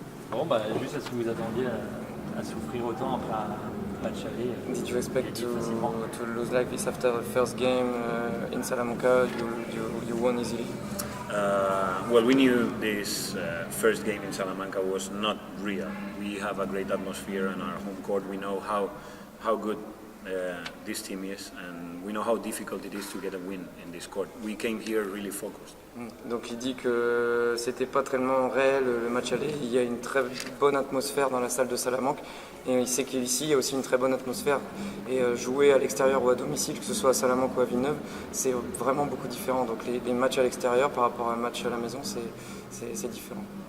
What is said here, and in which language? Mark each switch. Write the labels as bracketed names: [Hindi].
[French] Bon, bah, juste est-ce que vous attendiez à souffrir autant après un match aller? [English] Did you expect [French] gagné facilement? [English] to lose like this after the first game in Salamanca? You won easily. Well, we knew this first game in Salamanca was not real. We have a great atmosphere on our home court. We know how good this team is, and we know how difficult it is to get a win in this court. We came here really focused. [French] Donc il dit que c'était pas tellement réel le match aller. Il y a une très bonne atmosphère dans la salle de Salamanque et il sait qu'ici il y a aussi une très bonne atmosphère. Et jouer à l'extérieur ou à domicile, que ce soit à Salamanque ou à Villeneuve, c'est vraiment beaucoup différent. Donc les matchs à l'extérieur par rapport à un match à la maison, c'est différent.